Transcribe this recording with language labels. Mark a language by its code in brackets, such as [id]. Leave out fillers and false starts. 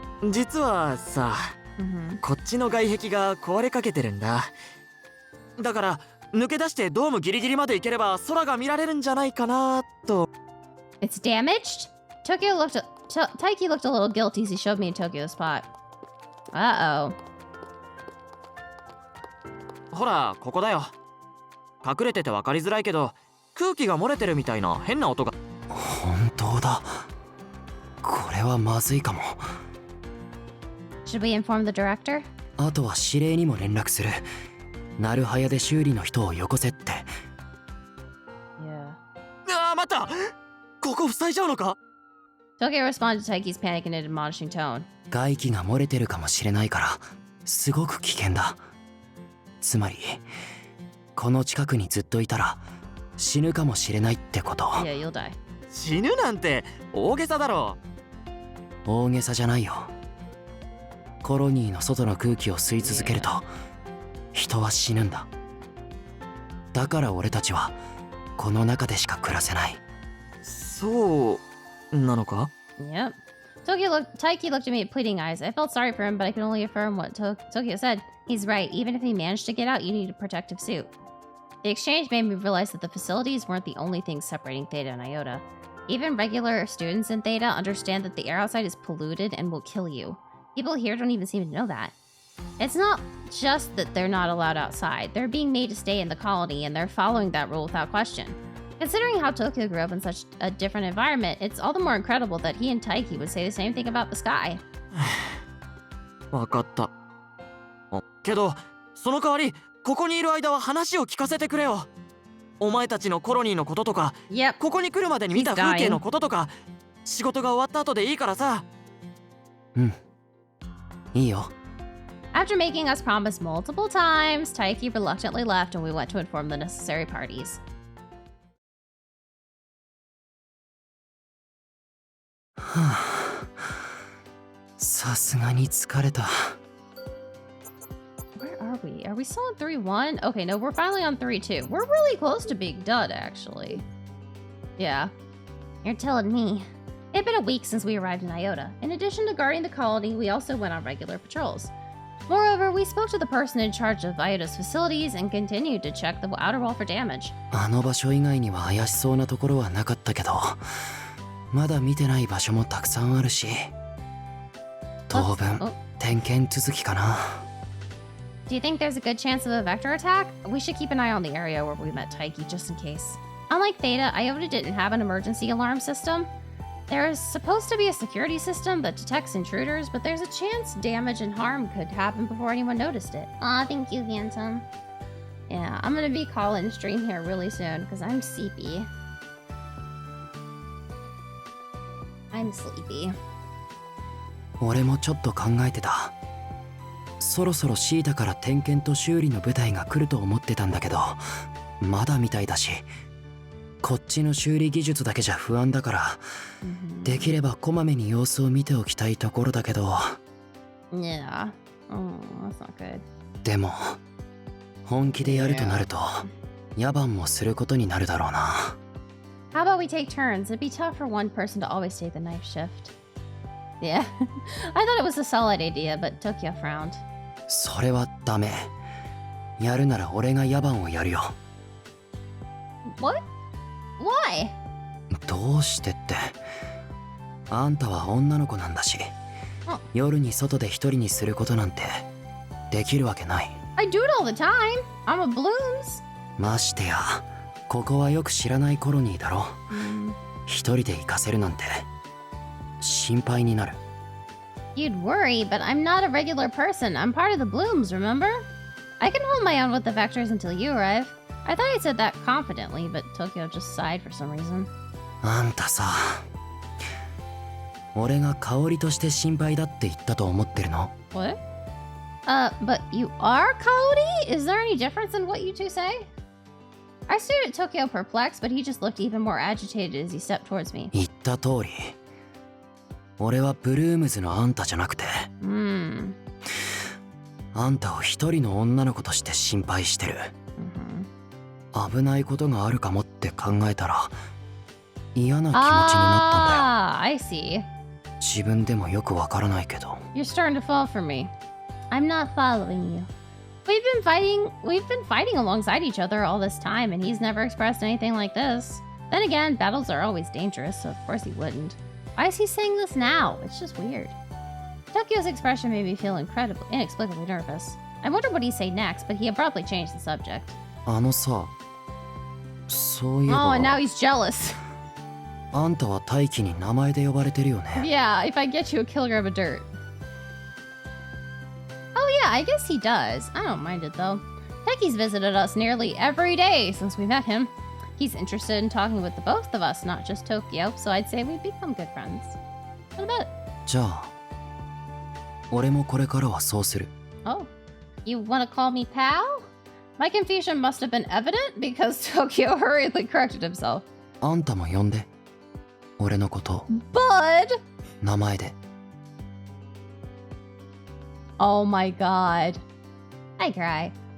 [ja] 実はさ、こっちの外壁が壊れかけてるんだ。だから抜け出してドームギリギリまで行ければ空が見られるんじゃないかなと。 [en] It's damaged? Taiki looked a little guilty as he showed me Tokyo's spot. Uh-oh. [ja] ほら、ここだよ。隠れてて分かりづらいけど、空気が漏れてるみたいな変な音が。本当だ。これはまずいかも。 [en] Should we inform the director? [ja] あとは指令にも連絡する。なるはやで修理の人をよこせって。ああ、待った。ここ塞いじゃうのか？ [en] Tokyo responded to Taiki's panic in an admonishing tone. [ja] 外気が漏れてるかもしれないからすごく危険だ。つまりこの近くにずっといたら死ぬかもしれないってこと。 [en] Yeah, you'll die. [ja] 死ぬなんて大げさだろ。大げさじゃないよ。コロニーの外の空気を吸い続けると人は死ぬんだ。だから俺たちはこの中でしか暮らせない。そうなのか？ [en] Yep. Taiki looked at me with pleading eyes. I felt sorry for him, but I could only affirm what Tokyo said. He's right. Even if he managed to get out, you need a protective suit. The exchange made me realize that the facilities weren't the only things separating Theta and Iota. Even regular students in Theta understand that the air outside is polluted and will kill you. People here don't even seem to know that. It's not just that they're not allowed outside. They're being made to stay in the colony, and they're following that rule without question. Considering how Tokyo grew up in such a different environment, it's all the more incredible that he and Taiki would say the same thing about the sky. [ja] わかった。けど、その代わり、ここにいる間は話を聞かせてくれよ。お前たちのコロニーのこととか、ここに来るまでに見た風景のこととか、仕事が終わった後でいいからさ。うん。いいよ。 [en] After making us promise multiple times, Taiki reluctantly left and we went to inform the necessary parties. [ja] さすがに疲れた。 [en] Where are we? Are we still on 3-1? Okay, no, we're finally on 3-2. We're really close to being done, actually. Yeah. You're telling me. It had been a week since we arrived in Iota. In addition to guarding the colony, we also went on regular patrols. Moreover, we spoke to the person in charge of Iota's facilities and continued to check the outer wall for damage. [ja] あの場所以外には怪しそうなところはなかったけど、まだ見てない場所もたくさんあるし、当分点検続きかな。 [en] Do you think there's a good chance of a vector attack? We should keep an eye on the area where we met Taiki just in case. Unlike Theta, Iota didn't have an emergency alarm system. There is supposed to be a security system that detects intruders, but there's a chance damage and harm could happen before anyone noticed it. Aw, thank you, Phantom. Yeah, I'm gonna be calling stream here really soon because I'm sleepy. I'm sleepy. [ja] 俺もちょっと考えてた。そろそろシータから点検と修理の部隊が来ると思ってたんだけど、まだみたいだし、こっちの修理技術だけじゃ不安だから、できればこまめに様子を見ておきたいところだけど。 [en] Yeah. Oh, that's not good. [ja] でも本気でやるとなると野蛮もすることになるだろうな。 [en] How about we take turns? It'd be tough for one person to always take the knife shift. Yeah. I thought it was a solid idea, but Tokyo frowned. [ja] それはダメ。やるなら俺が野蛮をやるよ。 [en] What? Why? [ja] どうしてって。あんたは女の子なんだし、夜に外で一人にすることなんてできるわけない。 [en] I do it all the time. I'm a Blooms. [ja] ましてや、ここはよく知らないコロニーだろ。一人で行かせるなんて心配になる。 [en] You'd worry, but I'm not a regular person. I'm part of the Blooms, remember? I can hold my own with the vectors until you arrive. I thought I said that confidently, but Tokyo just sighed for some reason. [ja] あんたさ、俺が香りとして心配だって言ったと思ってるの？ [en] What? But you are Kaori? Is there any difference in what you two say? I stared at Tokyo perplexed, but he just looked even more agitated as he stepped towards me. [ja] 言った通り、俺はブルームズのあんたじゃなくて、あんたを一人の女の子として心配してる。危ないことがあるかもって考えたら嫌な気持ちになったんだよ。 [en] I see. [ja] 自分でもよくわからないけど。 [en] You're starting to fall for me. I'm not following you. We've been fighting alongside each other all this time, and he's never expressed anything like this. Then again, battles are always dangerous, so of course he wouldn't. Why is he saying this now? It's just weird. Tokyo's expression made me feel inexplicably nervous. I wondered what he'd say next, but he abruptly changed the subject. [ja] あのさ、そういえば。 [en] Oh, and now he's jealous. [ja] あんたは大輝に名前で呼ばれてるよね。 [en] Yeah, if I get you a kilogram of dirt. Oh yeah, I guess he does. I don't mind it though. Taiki's visited us nearly every day since we met him. He's interested in talking with the both of us, not just Tokyo, so I'd say we've become good friends. What about it? [ja] じゃあ、俺もこれからはそうする。 [en] Oh, you want to call me pal? My confusion must have been evident because Tokyo hurriedly corrected himself. [ja] あんたも呼んで。俺のこと。 [en] Bud! [ja] 名前で。 [en] Oh my god. I cry.